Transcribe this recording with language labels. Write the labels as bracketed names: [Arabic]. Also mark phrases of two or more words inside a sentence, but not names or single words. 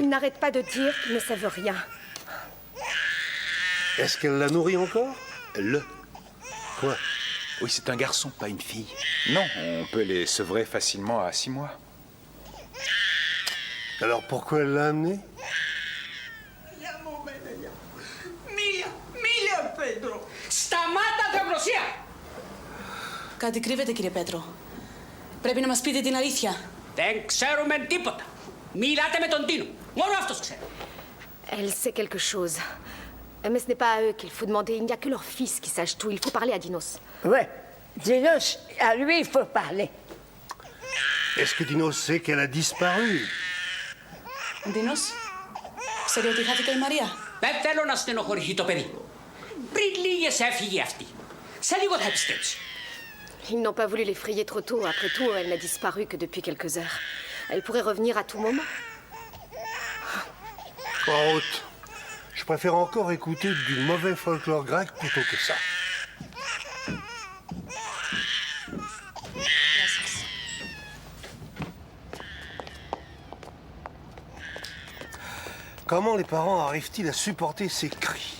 [French] Ils n'arrêtent pas de dire qu'ils ne savent rien. Est-ce qu'elle la nourrit encore? Le. Quoi? Oui, c'est un garçon, pas une fille. Non, on peut les sevrer facilement à 6 mois. Alors pourquoi elle l'a amené? [Greek] Μίλια, Πέτρο! Σταμάτα, Θεοπροσία! Κάτι κρύβεται, κύριε Πέτρο. Πρέπει να μας πείτε την αλήθεια. Δεν ξέρουμε τίποτα. Μιλάτε με τον Τίνο. Μόνο αυτός ξέρει. [French] Elle sait quelque chose. Mais ce n'est pas à eux qu'il faut demander. Il n'y a que leur fils qui sache tout. Il faut parler à Dinos. Ouais, Dinos, à lui, il faut parler. Est-ce que Dinos sait qu'elle a disparu? [Greek] Ντίνος, ξέρει ότι χάθηκε η Μαρία. Δεν θέλω να στενοχωρηθεί το παιδί. Πριν λίγες έφυγε αυτή. Σε λίγο θα επιστρέψει. [French] Ils n'ont pas voulu l'effrayer trop tôt. Après tout, elle n'a disparu que depuis quelques heures. Elle pourrait revenir à tout moment. En route. Je préfère encore écouter du mauvais folklore grec plutôt que ça. Comment les parents arrivent-ils à supporter ces cris?